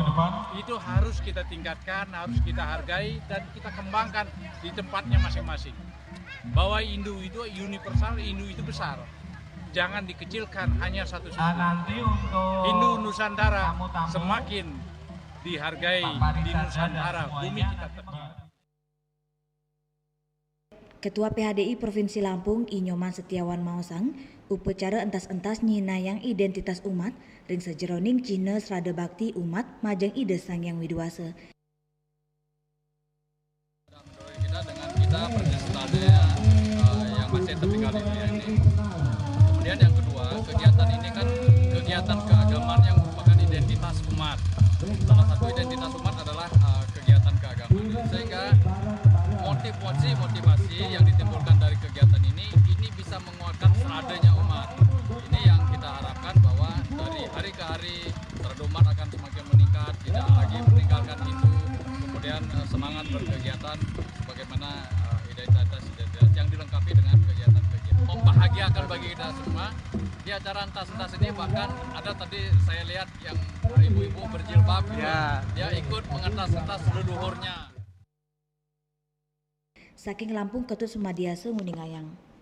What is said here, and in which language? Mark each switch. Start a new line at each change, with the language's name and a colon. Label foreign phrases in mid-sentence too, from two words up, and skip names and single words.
Indonesian: Itu harus kita tingkatkan, harus kita hargai, dan kita kembangkan di tempatnya masing-masing. Bahwa Hindu itu universal, Hindu itu besar. Jangan dikecilkan hanya satu suku. Hindu Nusantara semakin dihargai di Nusantara, bumi kita tercinta.
Balinese: Ketua PHDI Provinsi Lampung Inyoman Setiawan Maosang, upacara entas-entas nyinayang identitas umat ring sejeroning Cina Srada Bakti umat majeng ide Sang Yang Widwasa.
Indonesian: Kita dengan kita berkesetaraan yang masih tertinggal di dunia ini. Kemudian yang kedua, kegiatan ini kan kegiatan keagamaan yang merupakan identitas umat. Salah satu identitas umat adalah kegiatan keagamaan. Sehingga motivasi yang ditimbulkan dari kegiatan ini bisa menguatkan seradanya umat. Ini yang kita harapkan bahwa dari hari ke hari serada umat akan semakin meningkat, tidak lagi meninggalkan Hindu, kemudian semangat berkegiatan bagaimana identitas yang dilengkapi dengan kegiatan-kegiatan membahagiakan bagi kita semua. Di acara entas-entas ini bahkan ada tadi saya lihat yang ibu-ibu berjilbab, dia ikut mengentas-entas leluhurnya.
Balinese: Saking Lampung Ketut Sumadiasa Nguningayang.